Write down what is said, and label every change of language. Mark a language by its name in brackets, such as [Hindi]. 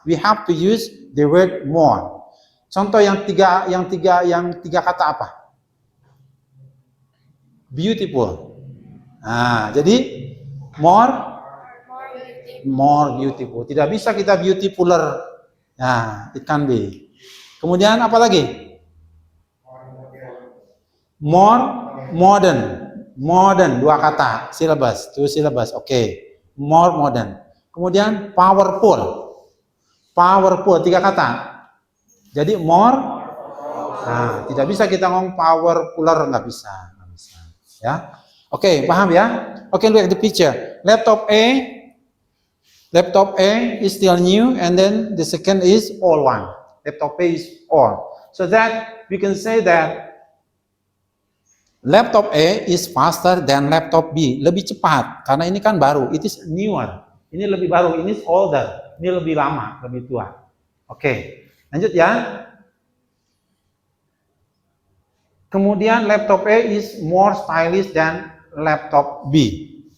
[English] We have to use the word more. [Indonesian] Contoh yang tiga kata apa? Beautiful. Nah, jadi more beautiful. Tidak bisa kita beautifuler. Nah, [English] it can be. [Indonesian] Kemudian apa lagi? [English] More modern, [Indonesian] dua kata, [English] syllabus, two syllabus. Oke. More modern. [Indonesian] Kemudian powerful, tiga kata. Jadi more. Nah, tidak bisa kita ngomong powerfuler, nggak bisa. Ya. Oke, paham ya? Oke, [English] look at the picture. Laptop A is still new, and then the second is old one. Laptop A is old. So that we can say that laptop A is faster than laptop B. [Indonesian] Lebih cepat, karena ini kan baru. [English] It is newer. [Indonesian] Ini lebih baru, ini is older. Ini lebih lama, lebih tua. Oke, lanjut ya. [English] Kemudian laptop A is more stylish than laptop B.